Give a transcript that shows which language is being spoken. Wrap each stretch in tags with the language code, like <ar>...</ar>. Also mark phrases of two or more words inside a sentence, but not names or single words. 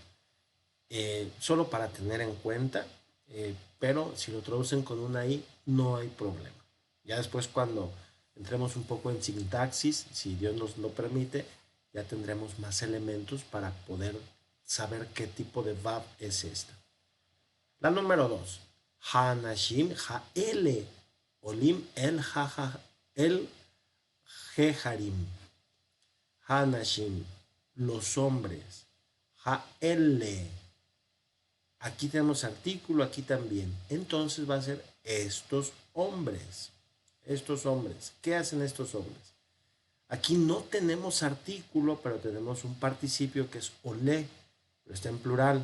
<es>Solo para tener en cuenta, pero si lo traducen con una I, no hay problema. Ya después cuando entremos un poco en sintaxis, si Dios nos lo permite, ya tendremos más elementos para poder saber qué tipo de verb es esta. La número 2.</es> <he>האנשים האלה עולים אל ההרים.</he> <es>Hanashim, los hombres. Ha'ele. Aquí tenemos artículo, aquí también. Entonces va a ser estos hombres. Estos hombres. ¿Qué hacen estos hombres? Aquí no tenemos artículo, pero tenemos un participio que es olé, pero está en plural.</es>